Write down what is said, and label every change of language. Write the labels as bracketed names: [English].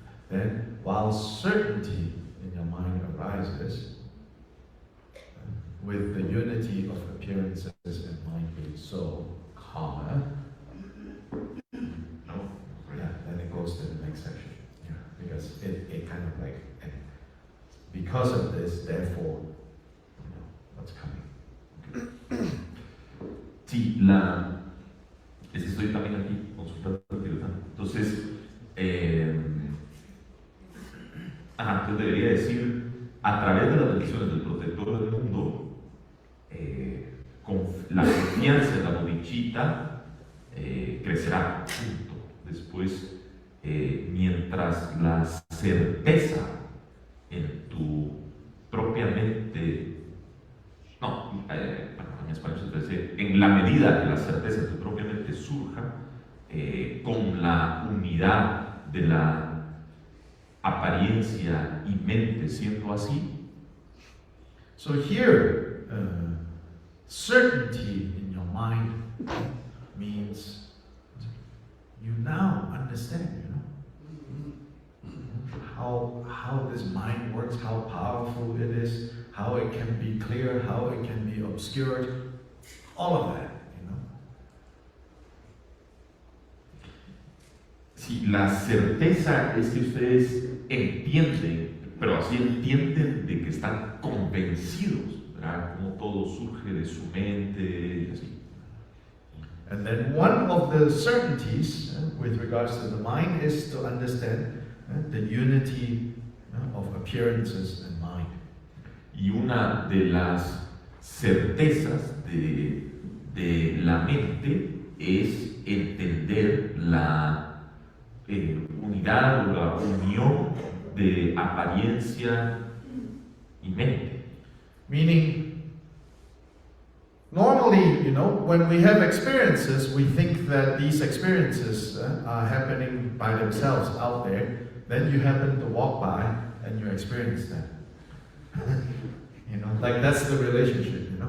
[English] Then, while certainty in your mind arises, with the unity of appearances and mind being so calmer, then it goes to the next section. Yeah, because it kind of like, because of this, therefore, what's coming. [Spanish] Sí, estoy también aquí consultando. Entonces, entonces debería decir, a través de las bendiciones del protector del mundo, con la confianza en la bodhicitta crecerá. Punto. Después, mientras la certeza en tu propia mente, en español se dice, en la medida que la certeza en tu propia mente surja, con la unidad de la apariencia y mente siendo así. [English] So here, certainty in your mind means you now understand, how this mind works, how powerful it is, how it can be clear, how it can be obscured, all of that, [Spanish] Sí, la certeza es que ustedes entienden, pero así entienden de que están convencidos, ¿verdad? Como todo surge de su mente y así. [English] And then one of the certainties with regards to the mind is to understand the unity of appearances and mind. [Spanish] Y una de las certezas de la mente es entender la unidad o la unión de apariencia y mente. [English] Meaning, normally, when we have experiences, we think that these experiences are happening by themselves out there. Then you happen to walk by and you experience them. Like that's the relationship,